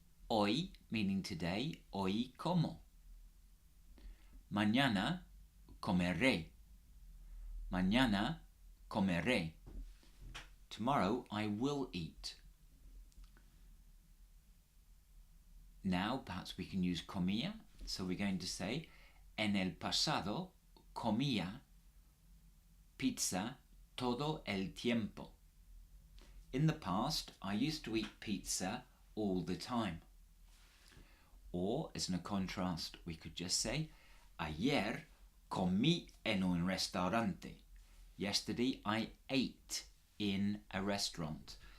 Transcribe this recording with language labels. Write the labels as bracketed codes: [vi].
[es] Hoy, [en] meaning today, [es] hoy como. Mañana comeré. Mañana comeré. [en] Tomorrow I will eat. Now perhaps we can use comía. So we're going to say, [es] en el pasado comía pizza todo el tiempo. [en] In the past, I used to eat pizza all the time. Or, as a contrast, we could just say, [es] ayer comí en un restaurante. [en] Yesterday, I ate in a restaurant.